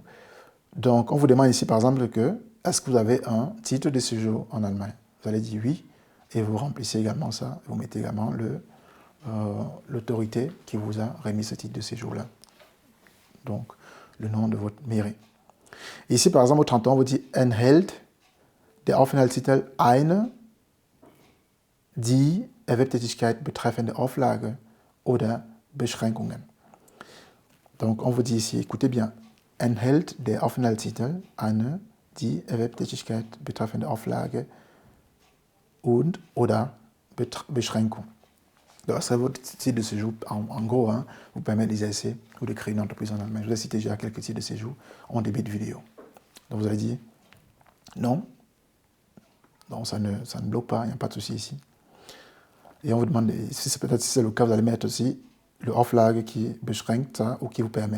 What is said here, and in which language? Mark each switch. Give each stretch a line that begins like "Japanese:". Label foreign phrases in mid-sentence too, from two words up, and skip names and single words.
French: Donc, on vous demande ici, par exemple, est-ce que vous avez un titre de séjour en Allemagne? Vous allez dire oui. et vous remplissez également ça. Vous mettez également l'autorité qui vous a remis ce titre de séjour-là. Donc, le nom de votre mairie. Ici, par exemple, au 31, on vous dit «
German: Enthält der Aufenthaltstitel eine die Erwerbstätigkeit betreffende Auflage oder Beschränkungen ».
French: Donc, on vous dit ici, écoutez bien, «
German: Enthält der Aufenthaltstitel eine die Erwerbstätigkeit betreffende Auflage und oder Beschränkung ».
French: Donc, ça serait votre titre de séjour, en gros, hein, vous permet d'exercer ou de créer une entreprise en Allemagne. Je vous ai cité déjà quelques titres de séjour en début de vidéo. Donc, vous allez dire non. Donc, ça ne bloque pas, il n'y a pas de souci ici. Et on vous demande, peut-être si c'est le cas, vous allez mettre aussi le Auflage qui beschränkt ça, ou qui vous permet.